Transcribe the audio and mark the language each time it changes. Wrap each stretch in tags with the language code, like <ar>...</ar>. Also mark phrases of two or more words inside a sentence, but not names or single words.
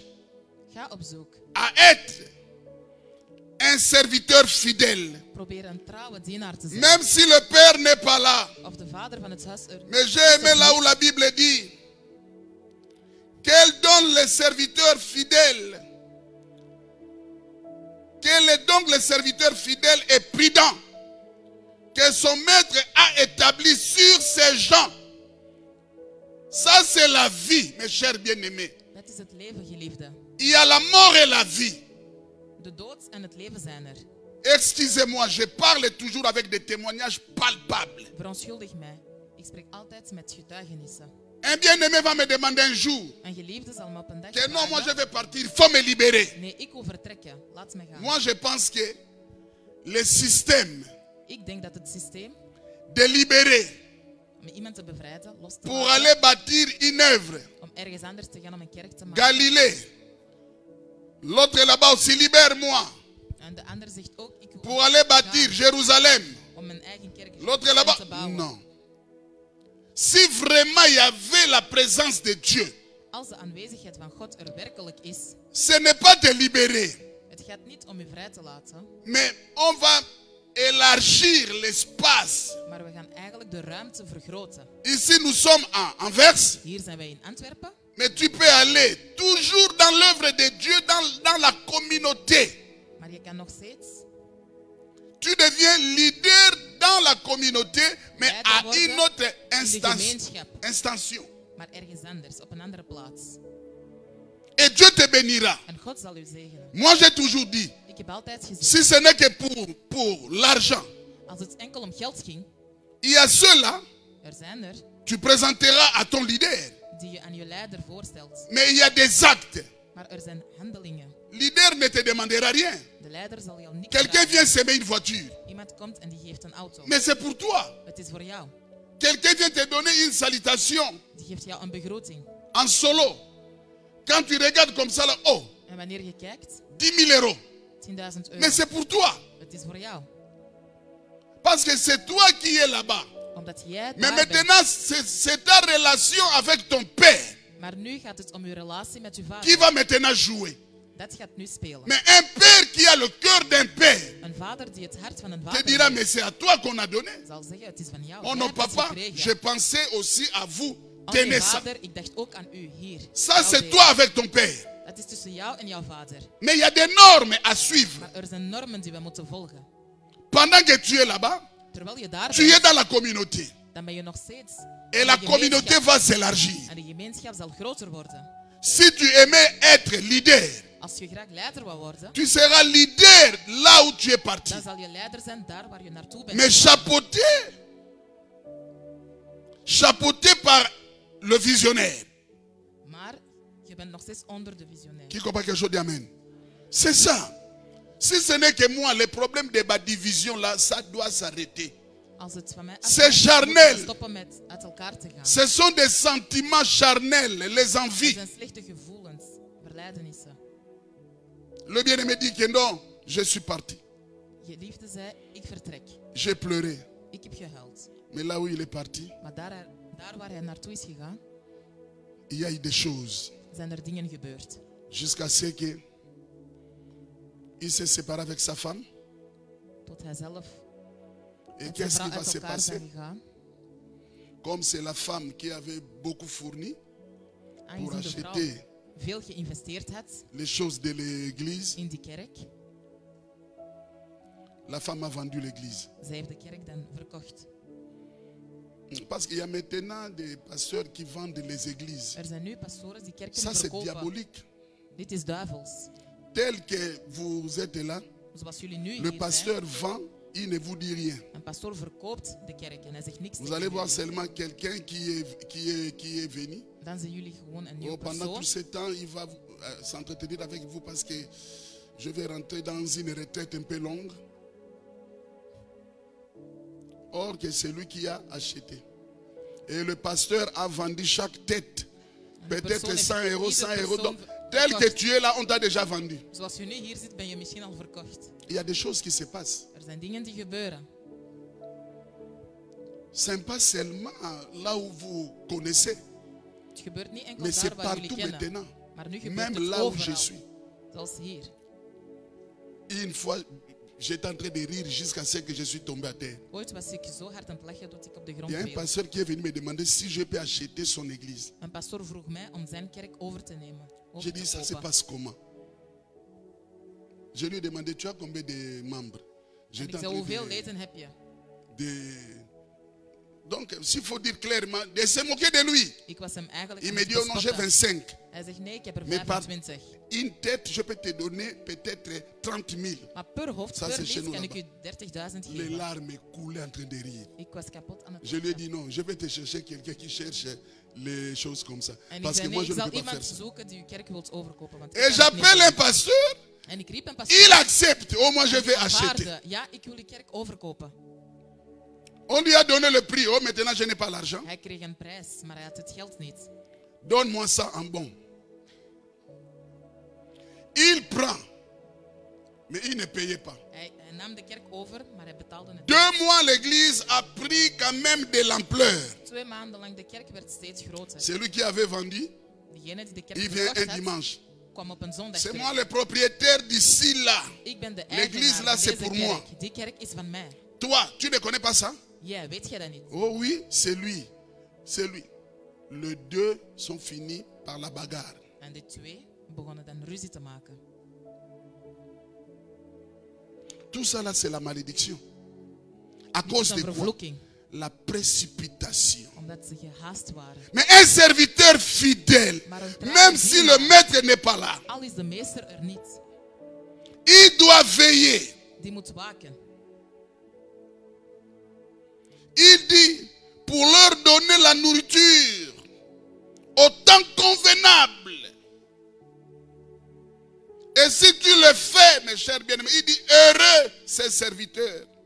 <nl>Ga op zoek.</nl> <fr>à être un serviteur fidèle.</fr> <nl>Probeer een trouwe dienaar te zijn.</nl> <fr>Même si le Père n'est pas là.</fr> <nl>Of de vader van het huis er</nl> <fr>Mais j'ai aimé là où la Bible dit qu'elle donne les serviteurs fidèles. Quel est donc le serviteur fidèle et prudent que son maître a établi sur ces gens. Ça c'est la vie, mes chers bien-aimés.</fr> <nl>Dat is het leven, geliefde.</nl> <fr>Il y a la mort et la vie.</fr> <nl>De dood en het leven zijn er.</nl> <fr>Excusez-moi, je parle toujours avec des témoignages palpables.</fr> <nl>Verontschuldig mij. Ik spreek altijd met getuigenissen.</nl> <fr>Un bien-aimé va me demander un jour</fr> <nl>Een geliefde zal me op een dag</nl> <fr>que non, moi je</fr> <nl>vragen,</nl> <fr>vais partir, il faut me libérer.</fr> <nl>nee, ik wil vertrekken. Laat me gaan.</nl> <fr>Moi je pense que le système</fr> <nl>Ik denk dat het systeem</nl> <fr>de libérer</fr> <nl>om iemand te bevrijden, los te</nl> <fr>pour</fr> <nl>laten,</nl> <fr>aller bâtir une œuvre,</fr> <nl>om ergens anders te gaan om een kerk te maken.</nl> <fr>Galilée, l'autre là-bas aussi, libère-moi</fr> <nl>En de ander zegt ook, ik wil</nl> <fr>pour aller bâtir Jérusalem.</fr> <nl>om mijn eigen kerk</nl> <fr>L'autre là-bas,</fr> <nl>te bouwen.</nl> <fr>non. Si vraiment il y avait la présence de Dieu,</fr> <nl>Als de aanwezigheid van God er werkelijk is,</nl> <fr>ce n'est pas te libérer,</fr> <nl>het gaat niet om u vrij te laten,</nl> <fr>mais on va élargir l'espace.</fr> <nl>maar we gaan eigenlijk de ruimte vergroten.</nl> <fr>Ici nous sommes à Anvers,</fr> <nl>Hier zijn wij in Antwerpen,</nl> <fr>mais tu peux aller toujours dans l'œuvre de Dieu, dans la communauté.</fr> <nl>maar je kan nog steeds</nl> <fr>Tu deviens leader dans la communauté, mais à une autre</fr> <nl>in de gemeenschap,</nl> <fr>instance.</fr> <nl>maar ergens anders, op een andere plaats.</nl> <fr>Et Dieu te bénira.</fr> <nl>En God zal u zegenen.</nl> <fr>Moi j'ai toujours dit,</fr> <nl>Ik heb altijd gezegd,</nl> <fr>si ce n'est que pour l'argent,</fr> <nl>als het enkel om geld ging,</nl> <fr>il y a ceux-là,</fr> <nl>er zijn er</nl> <fr>tu présenteras à ton leader.</fr> <nl>die je aan je leider voorstelt.</nl> <fr>Mais il y a des actes.</fr> <nl>Maar er zijn handelingen.</nl> <fr>Leader ne te demandera rien.</fr> <nl>De leider zal jou niks</nl> <fr>Quelqu'un</fr> <nl>vragen.</nl> <fr>vient s'aimer une voiture,</fr> <nl>Iemand komt en die geeft een auto.</nl> <fr>mais c'est pour toi.</fr> <nl>Het is voor jou.</nl> <fr>Quelqu'un vient te donner une salutation</fr> <nl>Die geeft jou een begroting.</nl> <fr>en solo. Quand tu regardes comme ça, là, oh,</fr> <nl>En wanneer je kijkt,</nl> <fr>10 000 euros.</fr> <nl>10.000 euro.</nl> <fr>Mais c'est pour toi.</fr> <nl>Het is voor jou.</nl> <fr>Parce que c'est toi qui es là-bas.</fr> <nl>Omdat jij</nl> <fr>Mais</fr> <nl>daar bent.</nl> <fr>maintenant, c'est ta relation avec ton père</fr> <nl>Maar nu gaat het om uw relatie met uw</nl> <fr>qui</fr> <nl>vader.</nl> <fr>va maintenant jouer.</fr> <nl>Dat gaat nu spelen.</nl> <fr>Mais un père qui a le cœur d'un père</fr> <nl>Een vader die het hart van een</nl> <fr>te</fr> <nl>vader</nl> <fr>dira,</fr> <nl>heeft,</nl> <fr>mais c'est à toi qu'on a donné.</fr> <nl>zal zeggen, het is van jou. Oh Jij</nl> <fr>non,</fr> <nl>hebt het</nl> <fr>papa,</fr> <nl>gekregen.</nl> <fr>je pensais aussi à vous.</fr> <nl>Oh nee,</nl> <fr>Tenez ça.</fr> <nl>vader, ik dacht ook aan u hier.</nl> <fr>Ça,</fr> <nl>Jouw</nl> <fr>c'est</fr> <nl>deel.</nl> <fr>toi avec ton père.</fr> <nl>Dat is tussen jou en jouw vader.</nl> <fr>Mais il y a des normes à suivre.</fr> <nl>Maar er zijn normen die we moeten volgen.</nl> <fr>Pendant que tu es là-bas,</fr> <nl>Terwijl je daar</nl> <fr>tu es</fr> <nl>bent,</nl> <fr>dans la communauté.</fr> <nl>dan ben je nog steeds</nl> <fr>Et</fr> <nl>in</nl> <fr>la</fr> <nl>de</nl> <fr>communauté</fr> <nl>gemeenschap.</nl> <fr>va s'élargir.</fr> <nl>En de gemeenschap zal groter worden.</nl> <fr>Si tu aimais être leader,</fr> <nl>Als je graag leider wil worden,</nl> <fr>tu seras leader là où tu es parti.</fr> <nl>dan zal je leider zijn daar waar je naartoe bent.</nl> <fr>Mais chapeauté par le visionnaire.</fr> <nl>Maar je bent nog steeds onder de visionair.</nl> <fr>Qui comprend quelque chose d'Amen? C'est ça. Si ce n'est que moi, les problèmes de ma division là, ça doit s'arrêter.</fr> <nl>Als het van mij</nl> <fr>C'est</fr> <nl>afhangt,</nl> <fr>charnel.</fr> <nl>moeten we stoppen met uit elkaar te gaan.</nl> <fr>Ce sont des sentiments charnels, les</fr> <nl>Het</nl> <fr>envies.</fr> <nl>zijn slechte gevoelens, verleidenissen.</nl> <fr>Le bien-aimé dit que non, je suis parti.</fr> <nl>Je liefde zei, ik vertrek.</nl> <fr>J'ai pleuré.</fr> <nl>Ik heb gehuild.</nl> <fr>Mais là où il est parti,</fr> <nl>Maar daar waar hij naartoe is gegaan,</nl> <fr>il y a eu des choses.</fr> <nl>zijn er dingen gebeurd.</nl> <fr>Jusqu'à ce que il s'est séparé avec sa femme.</fr> <nl>Tot hij zelf</nl> <fr>Et</fr> <nl>met zijn</nl> <fr>qu'est-ce</fr> <nl>vrouw</nl> <fr>qui va</fr> <nl>uit</nl> <fr>se</fr> <nl>elkaar</nl> <fr>passer?</fr> <nl>zijn gegaan.</nl> <fr>Comme c'est la femme qui avait beaucoup fourni pour</fr> <nl>Aangezien de vrouw</nl> <fr>acheter</fr> <nl>veel geïnvesteerd had</nl> <fr>les choses de l'église,</fr> <nl>in die kerk,</nl> <fr>la femme a vendu l'église.</fr> <nl>zij heeft de kerk dan verkocht.</nl> <fr>Parce qu'il y a maintenant des pasteurs qui vendent les églises.</fr> <nl>Er zijn nu pastoren die kerken</nl> <fr>Ça, c'est</fr> <nl>verkopen.</nl> <fr>diabolique.</fr> <nl>Dit is duivels.</nl> <fr>Tel que vous êtes là,</fr> <nl>Zoals jullie nu</nl> <fr>le</fr> <nl>hier</nl> <fr>pasteur vend, il ne vous dit rien.</fr> <nl>Een pastoor verkoopt de kerk en hij zegt niks</nl> <fr>Vous</fr> <nl>tegen</nl> <fr>allez voir</fr> <nl>jullie.</nl> <fr>seulement quelqu'un qui est venu.</fr> <nl>Dan zijn jullie gewoon een nieuwe</nl> <fr>Pendant tout persoon. ce temps, il va s'entretenir avec vous parce que je vais rentrer dans une retraite un peu longue. Or que c'est lui qui a acheté. Et le pasteur a vendu chaque tête. Peut-être 100 euros, 100 euros. Donc, tel que tu es là, on t'a déjà vendu.</fr> <nl>Zoals je nu hier zit, ben je misschien al verkocht.</nl> <fr>Il y a des choses qui se passent.</fr> <nl>Er zijn dingen die gebeuren.</nl> <fr>Ce n'est pas seulement là où vous connaissez,</fr> <nl>Het gebeurt niet enkel</nl> <fr>mais c'est</fr> <nl>daar waar jullie</nl> <fr>partout</fr> <nl>kennen.</nl> <fr>maintenant.</fr> <nl>Maar nu gebeurt</nl> <fr>Même</fr> <nl>het</nl> <fr>là où je</fr> <nl>overal.</nl> <fr>suis.</fr> <nl>Zoals hier.</nl> <fr>Une fois, j'étais en train de rire jusqu'à ce que je suis tombé à terre.</fr> <nl>Ooit was ik zo hard aan het lachen dat ik op de</nl> <fr>Il</fr> <nl>grond</nl> <fr>y a un</fr> <nl>viel.</nl> <fr>pasteur qui est venu me demander si je peux acheter son église.</fr> <nl>Een pastoor vroeg mij om zijn kerk over te nemen. Over</nl> <fr>J'ai</fr> <nl>te</nl> <fr>dit, ça se</fr> <nl>kopen.</nl> <fr>passe comment? Je lui ai demandé, tu as combien de membres?</fr> <nl>En</nl> <fr>J'étais</fr> <nl>ik</nl> <fr>en</fr> <nl>zei, hoeveel</nl> <fr>train</fr> <nl>leden heb je?</nl> <fr>Donc, s'il faut dire clairement, de se moquer de lui.</fr> <nl>Ik was hem eigenlijk</nl> <fr>Il</fr> <nl>aan</nl> <fr>me</fr> <nl>het</nl> <fr>dit, oh non, j'ai</fr> <nl>bespotten.</nl> <fr>25.</fr> <nl>Hij zegt, nee, ik heb er</nl> <fr>Mais par</fr> <nl>25.</nl> <fr>une tête, je peux te donner peut-être 30 000.</fr> <nl>Maar per hoofd,</nl> <fr>Ça,</fr> <nl>per</nl> <fr>c'est chez</fr> <nl>lid</nl> <fr>nous</fr> <nl>kan ik</nl> <fr>là-bas.</fr> <nl>u 30.000</nl> <fr>Les</fr> <nl>geven.</nl> <fr>larmes coulaient en train de rire.</fr> <nl>Ik was kapot aan het</nl> <fr>Je lui ai</fr> <nl>lachen.</nl> <fr>dit non, je vais te chercher quelqu'un qui cherche les choses comme ça.</fr> <nl>En ik</nl> <fr>Parce que</fr> <nl>zei,</nl> <fr>moi,</fr> <nl>nee,</nl> <fr>je</fr> <nl>ik</nl> <fr>ne</fr> <nl>zal</nl> <fr>peux pas faire</fr> <nl>iemand</nl> <fr>ça.</fr> <nl>zoeken die uw kerk wilt overkopen. Want ik</nl> <fr>Et</fr> <nl>kan het niet</nl> <fr>j'appelle un</fr> <nl>doen.</nl> <fr>pasteur,</fr> <nl>En ik riep een</nl> <fr>il</fr> <nl>pastoor.</nl> <fr>accepte. Au moins, je vais acheter.</fr> <nl>Aanvaarde. Ja, ik wil uw kerk overkopen.</nl> <fr>On lui a donné le prix. Oh, maintenant, je n'ai pas l'argent.</fr> <nl>Hij kreeg een prijs, maar hij had het geld niet.</nl> <fr>Donne-moi ça en bon. Il prend, mais il ne payait pas.</fr> <nl>Hij nam de kerk over, maar hij betaalde het</nl> <fr>2 mois, l'église a pris quand même de l'ampleur.</fr> <nl>niet. 2 maanden lang, de kerk werd steeds groter.</nl> <fr>Celui qui avait vendu,</fr> <nl>Diegene die de kerk</nl> <fr>il vient</fr> <nl>verkocht</nl> <fr>un</fr> <nl>had,</nl> <fr>dimanche.</fr> <nl>kwam op een zondag</nl> <fr>C'est</fr> <nl>terug.</nl> <fr>moi le propriétaire d'ici là.</fr> <nl>Ik ben de</nl> <fr>L'église là,</fr> <nl>eigenaar</nl> <fr>c'est</fr> <nl>van</nl> <fr>pour</fr> <nl>deze</nl> <fr>moi.</fr> <nl>kerk. Die kerk is van mij.</nl> <fr>Toi, tu ne connais pas ça?</fr> <nl>Ja, weet jij dat niet?</nl> <fr>Oh oui, c'est lui. C'est lui. Les deux sont finis par la bagarre.</fr> <nl>En de twee begonnen dan ruzie te maken.</nl> <fr>Tout ça là, c'est la malédiction. À</fr> <nl>Dit</nl> <fr>cause</fr> <nl>is</nl> <fr>de</fr> <nl>een</nl> <fr>quoi?</fr> <nl>vervloeking,</nl> <fr>La précipitation.</fr> <nl>omdat ze gehaast waren.</nl> <fr>Mais un serviteur fidèle,</fr> <nl>Maar een trouwe</nl> <fr>même si le</fr> <nl>dienaar,</nl> <fr>maître n'est pas là,</fr> <nl>al is de meester er niet,</nl> <fr>il doit veiller.</fr> <nl>die moet waken.</nl> <fr>Il dit, pour leur donner la nourriture au temps convenable. Et si tu le fais, mes chers bien-aimés, il dit, heureux ces serviteurs.</fr>